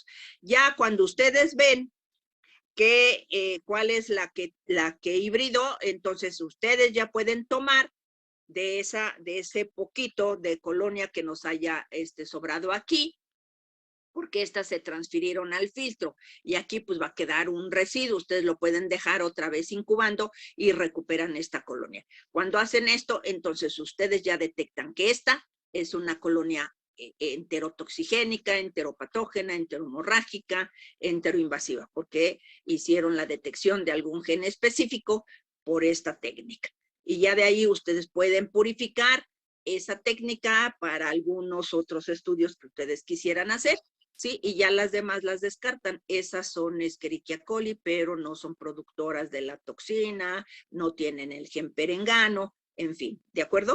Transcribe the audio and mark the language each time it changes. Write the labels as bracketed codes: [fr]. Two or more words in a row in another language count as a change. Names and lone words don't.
[es] Ya cuando ustedes ven cuál es la que hibridó, entonces ustedes ya pueden tomar de ese poquito de colonia que nos haya sobrado aquí, porque estas se transfirieron al filtro y aquí pues va a quedar un residuo. Ustedes lo pueden dejar otra vez incubando y recuperan esta colonia. Cuando hacen esto, entonces ustedes ya detectan que esta es una colonia enterotoxigénica, enteropatógena, enteromorrágica, enteroinvasiva, porque hicieron la detección de algún gen específico por esta técnica. Y ya de ahí ustedes pueden purificar esa técnica para algunos otros estudios que ustedes quisieran hacer, ¿sí? Y ya las demás las descartan. Esas son Escherichia coli, pero no son productoras de la toxina, no tienen el gen perengano, en fin, ¿de acuerdo?